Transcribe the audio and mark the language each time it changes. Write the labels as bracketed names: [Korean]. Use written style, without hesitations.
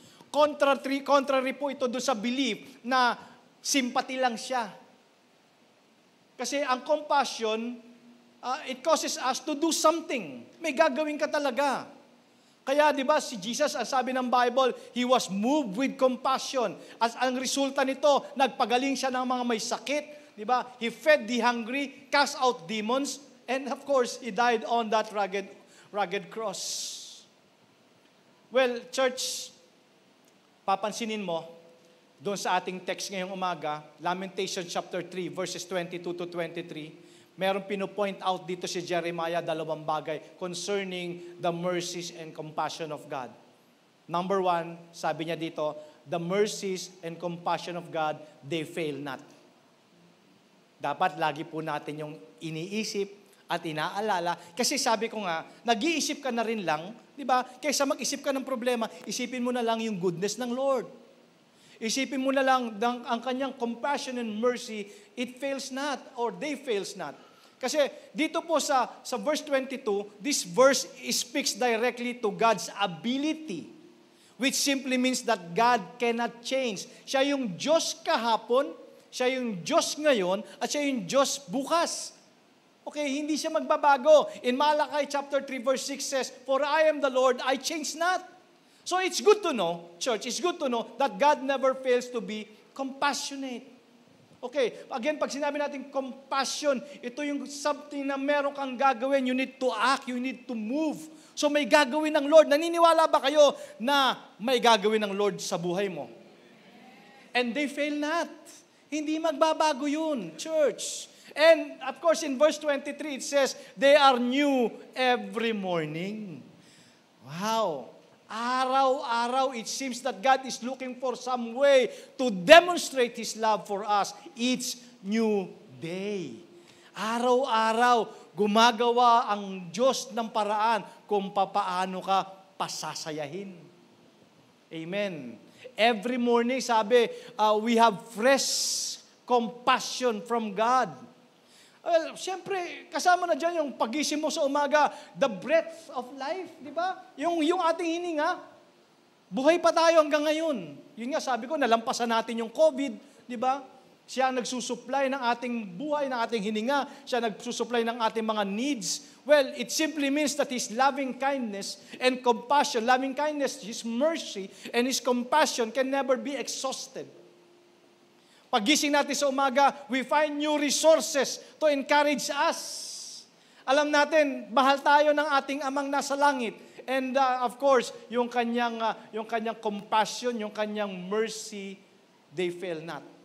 [Filipino] Contrary po ito doon sa [English] belief na sympathy [Filipino] lang siya. Kasi ang compassion, [English] it causes us to do something. [Filipino] May gagawin ka talaga. Kaya, di ba, si Jesus, ang sabi ng Bible, [English] He was moved with compassion. As ang resulta nito, [Filipino] nagpagaling siya ng mga may sakit. Di ba? [English] He fed the hungry, cast out demons, and of course, He died on that rugged cross. [Filipino] Well, church, papansinin mo, doon sa ating text ngayong umaga, Lamentation chapter 3, verses 22 to 23, merong pinopoint out dito si Jeremiah dalawang bagay concerning [English] the mercies and compassion of God. Number 1, sabi niya dito, the mercies and compassion of God, they fail not. [Filipino] Dapat lagi po natin yung iniisip at inaalala. Kasi sabi ko nga, nag-iisip ka na rin lang, di ba? Kaysa mag-isip ka ng problema, isipin mo na lang yung goodness ng Lord. Isipin mo na lang ang kanyang compassion and mercy, [English] it fails not or they fails not. Kasi dito po sa verse 22, this verse speaks directly to God's ability, which simply means that God cannot change. [Filipino] Siya yung Diyos kahapon, siya yung Diyos ngayon, at siya yung Diyos bukas. Okay, hindi siya magbabago. [English] In Malachi chapter 3 verse 6 says, "For I am the Lord, I change not." So it's good to know, church, it's good to know that God never fails to be compassionate. [Filipino] Okay, again, pag sinabi natin compassion, ito yung something na meron kang gagawin. [English] You need to act, you need to move. [Filipino] So may gagawin ng Lord. Naniniwala ba kayo na may gagawin ng Lord sa buhay mo? [English] And they fail not. [Filipino] Hindi magbabago yun, church. [English] And of course, in verse 23, it says, they are new every morning. Wow. [Filipino] Araw-araw, [English] it seems that God is looking for some way to demonstrate His love for us each new day. [Filipino] Araw-araw, gumagawa ang Diyos ng paraan kung papaano ka pasasayahin. Amen. [English] Every morning, [Filipino] sabi, [English] we have fresh compassion from God. [Filipino] Well, siyempre, kasama na dyan yung pagising mo sa umaga, [English] the breath of life, [Filipino] di ba? Yung ating hininga, buhay pa tayo hanggang ngayon. Yun nga, sabi ko, nalampasan natin yung COVID, di ba? Siya ang nagsusupply ng ating buhay, ng ating hininga. [English] Siya nagsusupply ng ating mga needs. Well, it simply means that His loving kindness and compassion, loving kindness, His mercy, and His compassion can never be exhausted. [Filipino] Paggising natin sa umaga, [English] we find new resources to encourage us. [Filipino] Alam natin, mahal tayo ng ating amang nasa langit. [English] And of course, [Filipino] yung kanyang compassion, yung kanyang mercy, [English] they fail not.